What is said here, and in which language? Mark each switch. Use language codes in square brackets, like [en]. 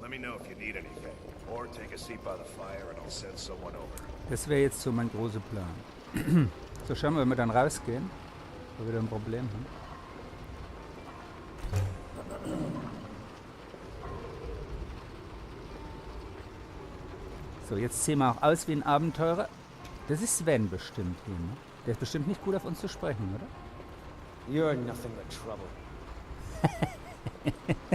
[en] Let me know if you need anything. Or take a seat by the fire and I'll send someone over. [de] Das wäre jetzt so mein großer Plan. So, schauen wir, wenn wir dann rausgehen, wo wir wieder ein Problem haben. So, jetzt sehen wir auch aus wie ein Abenteurer. Das ist Sven bestimmt hier, ne? Der ist bestimmt nicht gut auf uns zu sprechen, oder? [en] You're nothing but trouble.